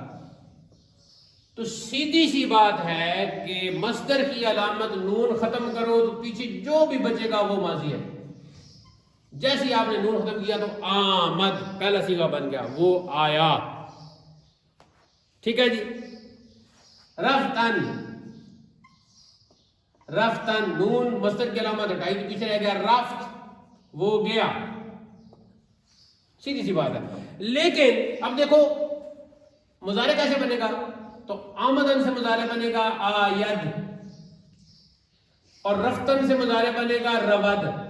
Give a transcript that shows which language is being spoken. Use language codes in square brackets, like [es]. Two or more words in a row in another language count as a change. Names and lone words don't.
[ur] تو سیدھی سی بات ہے کہ مصدر کی علامت نون ختم کرو تو پیچھے جو بھی بچے گا وہ ماضی ہے. جیسے ہی آپ نے نون ختم کیا تو آمد پہلا صیغہ بن گیا، وہ آیا. ٹھیک ہے جی. رفتن، رفتن نون مصدر کی علامت ہٹائی تو پیچھے رہ گیا رفت، وہ گیا. سیدھی سی بات ہے. لیکن اب دیکھو مضارع کیسے بنے گا؟ تو آمدن سے مضارع بنے گا آید، اور رفتن سے مضارع بنے گا رود.